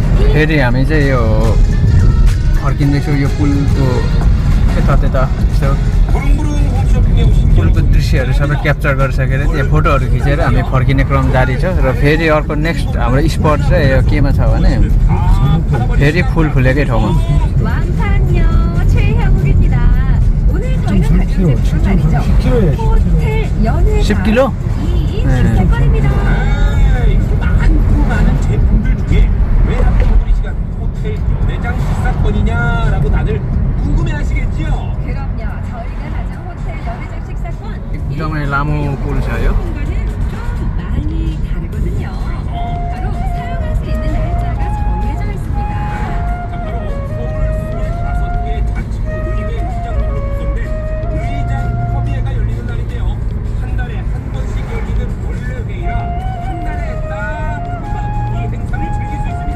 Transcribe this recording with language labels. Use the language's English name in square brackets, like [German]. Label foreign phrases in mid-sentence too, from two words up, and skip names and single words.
[Nepali] फेरि हामी चाहिँ यो फर्किँदैछौँ यो पुलको त्यता यसो पुलको दृश्यहरू सबै क्याप्चर गरिसकेर त्यहाँ फोटोहरू खिचेर हामी फर्किने क्रम जारी छ र फेरि अर्को नेक्स्ट हाम्रो स्पट चाहिँ यो केमा छ भने फेरि फुल फुलेकै ठाउँमा [Korean] 왕산역 최혜국입니다. 오늘 저희가 가는 곳은 말이죠. 호텔 연회장 10km? 이 식사권입니다. 이렇게 많은 제품들 중에 왜 하필 오늘 이 시간 호텔 연회장 식사권이냐라고 다들 궁금해하시겠지요? 그럼요. 저희가 가장 호텔 연회장 식사권 [Nepali] एकदमै लामो पुल छ यो [Korean] 공간은 좀 많이 다르거든요. 바로 사용할 수 있는 날짜가 정해져 있습니다. 자, 바로 서울 25개 자치구 의회 시장으로 구성된 의장 협의회가 열리는 날인데요. 한 달에 한 번씩 열리는 원래 회의라 한 달에 딱 한 번 이 행사를 즐길 수 있습니다.